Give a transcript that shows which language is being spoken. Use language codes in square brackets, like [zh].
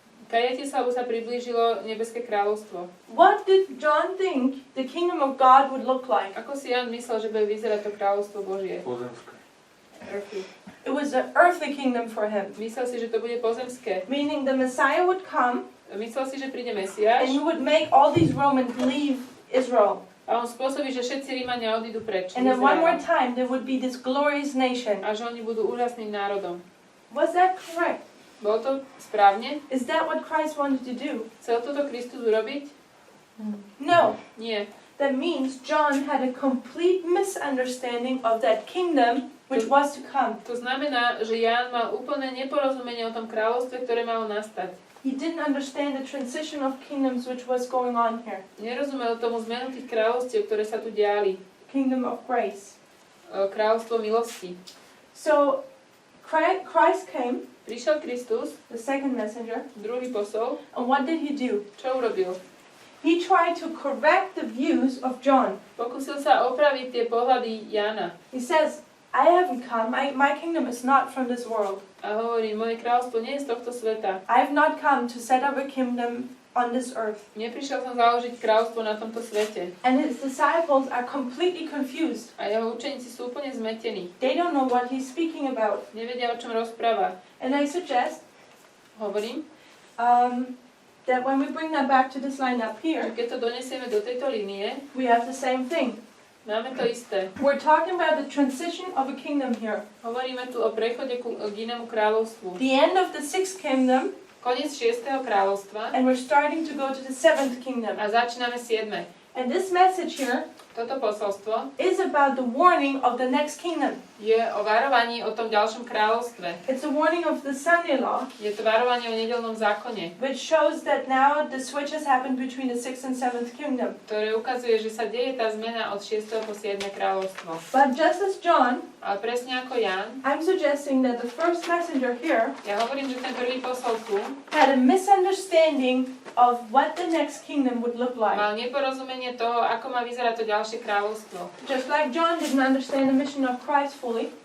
[sk] Kajete sa, lebo sa priblížilo nebeské kráľovstvo. [en] What did John think the kingdom of God would look like? [sk] Ako si Ján myslel, že bude vyzerať to kráľovstvo Božie? Pozemské. [en] Earthly. It was an earthly kingdom for him, [sk] Myslel si, že to bude pozemské. [en] meaning the Messiah would come [sk] Myslel si, že príde [en] and [sk] Mesiáš [en] he would make all these Romans leave Israel. [sk] a on spôsobí, že všetci Rímania odídu preč. [en] And then one more time there would be this glorious nation. [sk] A že oni budú úžasným národom. [en] Was that correct? [sk] Bolo to správne? [en] Is that what Christ wanted to do? [sk] Chcel toto Kristus urobiť? [en] No. [sk] Nie. [en] That means John had a complete misunderstanding of that kingdom which was to come. [sk] To znamená, že Ján mal úplné neporozumenie o tom kráľovstve, ktoré malo nastať. [en] He didn't understand the transition of kingdoms which was going on here. [sk] Nerozumel tomu zmenu tých kráľovstiev, ktoré sa tu diali. [en] Kingdom of grace. [sk] Kráľovstvo milosti. [en] So Christ came, [sk] Prišiel Kristus, [en] the second messenger, [sk] druhý posol. [en] and what did he do? [sk] Čo urobil? [en] He tried to correct the views of John. [sk] Pokúsil sa opraviť tie pohľady Jána. [en] He says, I haven't come, my kingdom is not from this world. [sk] A hovorí, moje kráľovstvo nie je z tohto sveta. [en] I have not come to set up a kingdom on this earth. [sk] Neprišiel som založiť kráľovstvo na tomto svete. [en] And his disciples are completely confused. [sk] A jeho učeníci sú úplne zmetení. [en] They don't know what he's speaking about. [sk] Nevedia, o čom rozpráva. [en] And I suggest [sk] Hovorím, [en] that when we bring that back to this line up [sk] že [en] here, [sk] keď to donesieme do tejto línie, [en] we have the same thing. [sk] máme to isté. [en] We're talking about the transition of a kingdom here. [sk] Hovoríme tu o prechode k inému kráľovstvu. [en] The end of the 6th kingdom, [sk] Koniec 6. kráľovstva [en] and we're starting to go to the 7th kingdom. [sk] a začíname 7. [en] And this message here [sk] Toto posolstvo [en] is about the warning of the next kingdom. [sk] je o varovaní o tom ďalšom kráľovstve. [en] It's a warning of the Sunday law, [sk] Je to varovanie o nedeľnom zákone, [en] which shows that now the switch has happened between the 6th and 7th kingdom. [sk] ktoré ukazuje, že sa deje tá zmena od 6. po 7. kráľovstvo. [en] But just as John, [sk] Ale presne ako Ján, [en] I'm suggesting that the first messenger here [sk] ja hovorím, že ten prvý posol tu [en] had a misunderstanding of what the next kingdom would look like. [sk] mal neporozumenie toho, ako má vyzerať to ďalšie kráľovstvo. [en] Just like John didn't understand the mission of Christ fully,